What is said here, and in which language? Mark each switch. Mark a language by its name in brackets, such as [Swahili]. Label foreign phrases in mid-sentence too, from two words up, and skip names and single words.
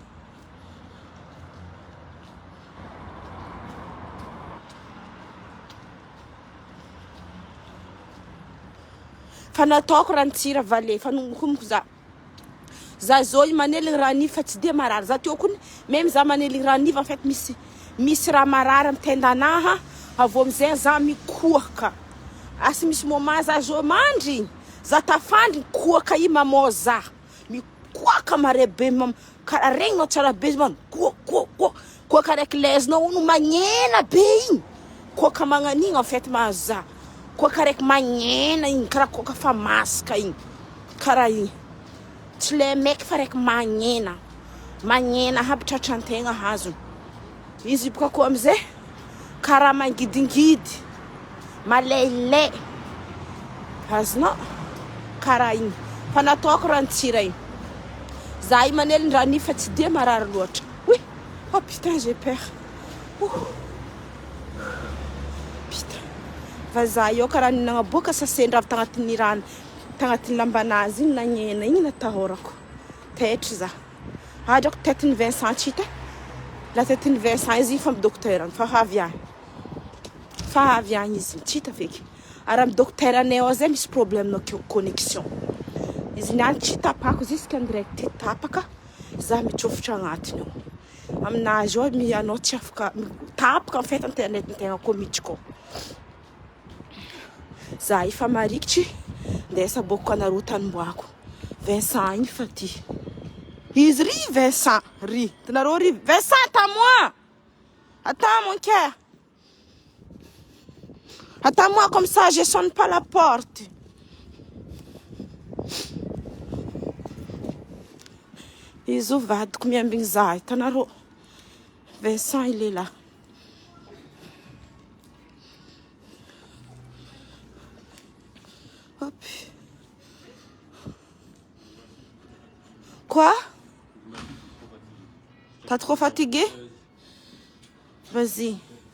[Malagasy] Fa nataoko rantsira vale fa nonkomoko za. Za zo manely rani fa tsy de marary. Za teo kony même za manely rani [French] en fait [Malagasy] misy raha marary amin'ny tendanaha. Avô amizay za mikohaka. Asa misy moment za zo mandry. Za tafandry kohaka i mamô za. Mikohaka mare be karaha regninao tsara be man. Kohaka araiky lezinao no magnena be igny. Kohaka magnan'igny [French] en fait [Malagasy] mahazo za. Kohaka araiky magnena igny karaha kohaka fa masaka igny. Karaha igny. Tsy le maiky fa araiky magnena. Magnena habitratra antegna hazo. Izy boka koa amizay karaha mangidingidy. Malailay. Azonao karaha igny. Fa nataoko rantsira igny. Za i manely rani fa tsy de marary loatra. [French] Oui. Oh putain, j'ai peur. Ouh. Putain. [Malagasy] Vazaha io karaha nagnaboaka sasendra tagnatin'ny rano, tagnatin'ny lambanazy iny nagnena igny natahorako. Taitry za. Adrako tetin'ny Vincent tsy hita. La tetin'ny Vincent izy fa amin'ny dokotera fa avy agny. Fa avy agny izy tsy hita feky. Ary amin'ny dokotera-nay ao zay misy [French] problème connexion. [Malagasy] Izy niany tsy tapako jusqu'à ndraiky tapaka za mitsofitra agnatiny ao. Aminazy ao anao tsy afaka tapaka [French] en fait [Malagasy] internet tegna koa miditra. Za efa marikitry ndesa boko anareo tanim-boako. Vincent igny fa ty. Izy ry Vincent, ry. Tanareo ry [French] Vincent, attends-moi. Attends mon cœur. Attends-moi comme ça, je sonne pas la porte. [Malagasy] Izy vadiko miambigny za, tanareo. [French] Vincent, il est là. Hop. Quoi? T'as trop fatigué? Vas-y.